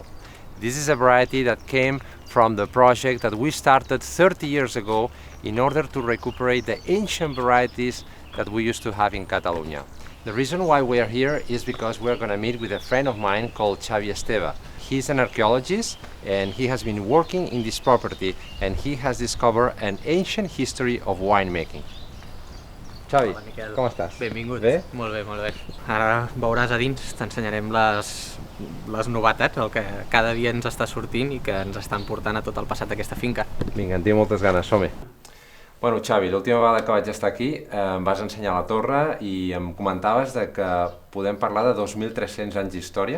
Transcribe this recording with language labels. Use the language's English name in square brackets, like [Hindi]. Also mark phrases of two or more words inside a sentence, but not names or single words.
[English] This is a variety that came from the project that we started 30 years ago in order to recuperate the ancient varieties that we used to have in Catalonia. The reason why we are here is because we're going to meet with a friend of mine called Xavi Esteve. He's an archaeologist and he has been working in this property and he has discovered an ancient history of winemaking. [Catalan] Xavi, Hola, Miquel. com estàs? Benvingut. Bé? Molt bé, molt bé. Ara veuràs a dins, t'ensenyarem les novetats, el que cada dia ens està sortint i que ens estan portant a tot el passat d'aquesta finca. Vinga, en tinc moltes ganes, som-hi. Bueno, Xavi, l'última vegada que vaig estar aquí em vas ensenyar la torre i em comentaves de que podem parlar de 2.300 anys d'història.